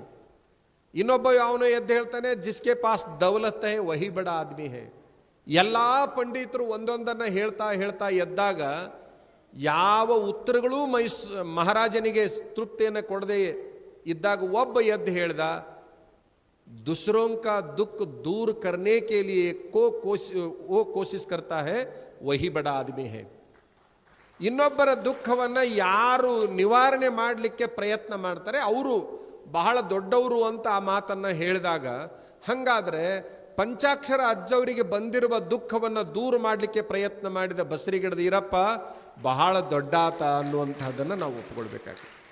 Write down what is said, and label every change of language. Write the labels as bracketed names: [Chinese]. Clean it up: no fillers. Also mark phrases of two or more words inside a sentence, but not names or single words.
[Kannada] ಇನ್ನೊಬ್ಬ ಯಾವನೋ ಎದ್ದು ಹೇಳ್ತಾನೆ, [Hindi] जिसके पास दौलत है वही बड़ा आदमी है. [Kannada] ಎಲ್ಲ ಪಂಡಿತರು ಒಂದೊಂದನ್ನು ಹೇಳ್ತಾ ಹೇಳ್ತಾ ಎದ್ದಾಗ ಯಾವ ಉತ್ತರಗಳೂ ಮಹಾರಾಜನಿಗೆ ತೃಪ್ತಿಯನ್ನು ಕೊಡದೆ ಇದ್ದಾಗ ಒಬ್ಬ ಎದ್ದು ಹೇಳ್ದ, [Hindi] दूसरों का दुख दूर करने के लिए वो कोशिश करता है वही बड़ा आदमी है. [Kannada] ಇನ್ನೊಬ್ಬರ ದುಃಖವನ್ನು ಯಾರು ನಿವಾರಣೆ ಮಾಡಲಿಕ್ಕೆ ಪ್ರಯತ್ನ ಮಾಡ್ತಾರೆ ಅವರು ಬಹಳ ದೊಡ್ಡವರು ಅಂತ ಆ ಮಾತನ್ನು ಹೇಳಿದಾಗ, ಹಾಗಾದರೆ ಪಂಚಾಕ್ಷರ ಅಜ್ಜವರಿಗೆ ಬಂದಿರುವ ದುಃಖವನ್ನು ದೂರ ಮಾಡಲಿಕ್ಕೆ ಪ್ರಯತ್ನ ಮಾಡಿದ ಬಸರಿಗಿಡದ ಈರಪ್ಪ ಬಹಳ ದೊಡ್ಡಾತ ಅನ್ನುವಂಥದ್ದನ್ನು ನಾವು ಒಪ್ಪಿಕೊಳ್ಬೇಕಾಗ್ತದೆ.